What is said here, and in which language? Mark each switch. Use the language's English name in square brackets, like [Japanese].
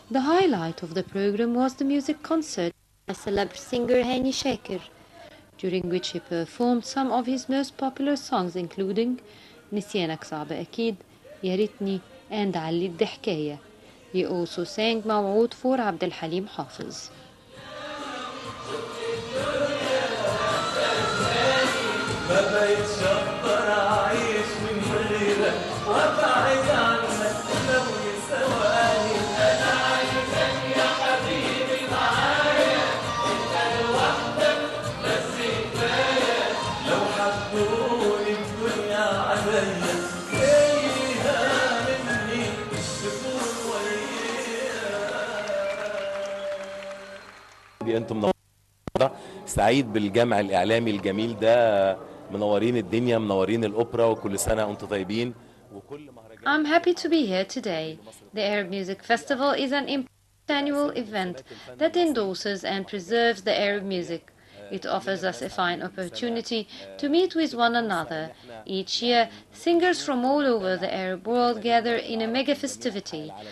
[English] The highlight of the program was the music concert by celeb singer Hani Shaker, during which he performed some of his most popular songs including نسيانك صعب أكيد, يا ريتني, and علي الضحكاية. He also sang موعود for عبد الحليم حافظ. [Arabic] ما بقتش اقدر اعيش من غيرك وابعد عنك لو ثواني. انا عايزك يا حبيبي معايا انت لوحدك بس كفايه لو حبوني الدنيا عليا فيها مني تكون وياك. انتم سعيد بالجمع الإعلامي الجميل ده, منورين الدنيا, منورين الأوبرا, وكل سنة وانتم طيبين. [English] I'm happy to be here today. The Arab Music Festival is an important annual event that endorses and preserves the Arab music. It offers us a fine opportunity to meet with one another. Each year, singers from all over the Arab world gather in a mega festivity.